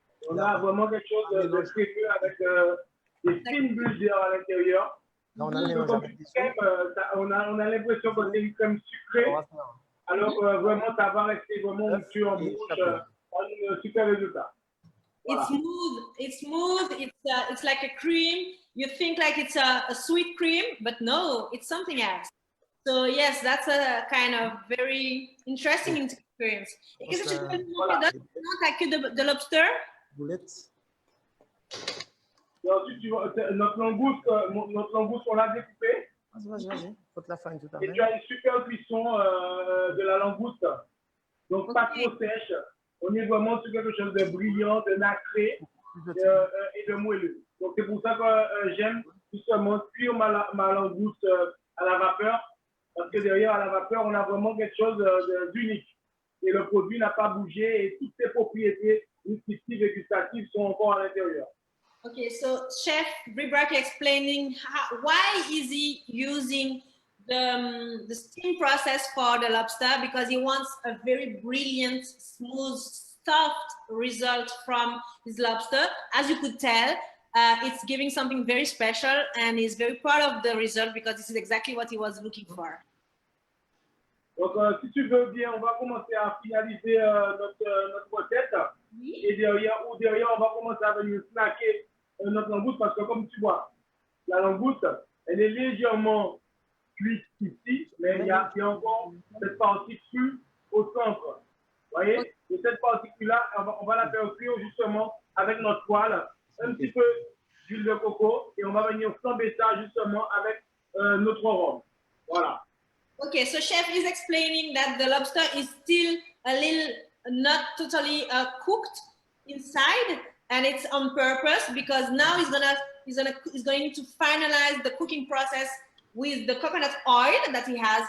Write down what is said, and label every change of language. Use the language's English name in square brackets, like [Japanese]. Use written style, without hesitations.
[French] On a vraiment quelque chose de crémeux avec des fines bulles d'air à l'intérieur. Là, on a Un le peu mélange comme avec une des crème, on a l'impression que c'est une crème sucrée, alors vraiment ça va rester vraiment onctueux en bouche, un super résultat. Voilà. [English] It's smooth. It's smooth. It's like a cream. You think like it's a sweet cream, but no, it's something else. So yes, that's a kind of very interesting experience. [French] Est-ce que tu peux nous montrer d'autres t'as que de lobster? Boulette. Et ensuite, notre langouste, on l'a découpé. Vas-y. Faut te la faire tout à Et tu as une super cuisson de la langouste. Donc, pas trop sèche. On est vraiment sur quelque chose de brillant, de nacré et de moelleux. Donc, c'est pour ça que j'aime justement cuire ma langouste à la vapeur. Parce que derrière, à la vapeur, on a vraiment quelque chose d'unique. Et le produit n'a pas bougé et toutes ses propriétés nutritives et gustatives sont encore à l'intérieur. [English] Okay, so Chef Bribrack explaining why is he using the steam process for the lobster, because he wants a very brilliant, smooth, soft result from his lobster. As you could tell, it's giving something very special, and he's very proud of the result because this is exactly what he was looking for. [French] Donc, si tu veux bien, on va commencer à finaliser notre recette. Et derrière, on va commencer à venir snacker notre langouste parce que, comme tu vois, la langouste, elle est légèrement cuite ici, mais il y a encore cette partie crue au centre. Vous voyez? Et cette partie crue-là, on va la faire cuire justement avec notre poêle, un petit peu d'huile de coco, et on va venir flamber ça justement avec notre rhum. Voilà. [English] Okay, so Chef is explaining that the lobster is still a little not totally cooked inside, and it's on purpose because now he's going to finalize the cooking process with the coconut oil that he has.